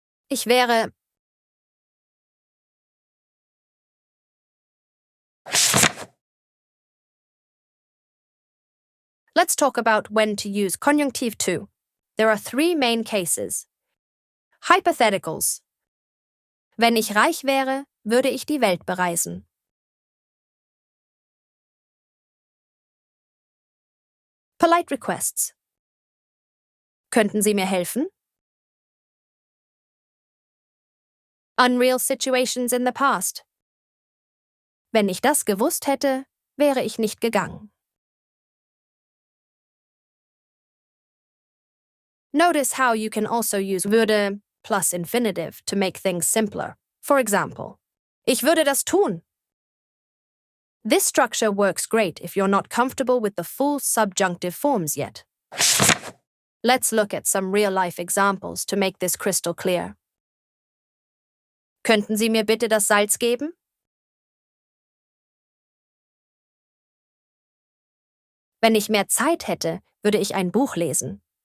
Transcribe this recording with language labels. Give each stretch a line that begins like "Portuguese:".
German: Ich wäre.
English: Let's talk about when to use Konjunktiv II. There are three main cases. Hypotheticals.
German: Wenn ich reich wäre, würde ich die Welt bereisen.
English: Polite requests.
German: Könnten Sie mir helfen?
English: Unreal situations in the past.
German: Wenn ich das gewusst hätte, wäre ich nicht gegangen.
English: Notice how you can also use würde plus infinitive to make things simpler. For example,
German: ich würde das tun.
English: This structure works great if you're not comfortable with the full subjunctive forms yet. Let's look at some real-life examples to make this crystal clear.
German: Könnten Sie mir bitte das Salz geben? Wenn ich mehr Zeit hätte, würde ich ein Buch lesen.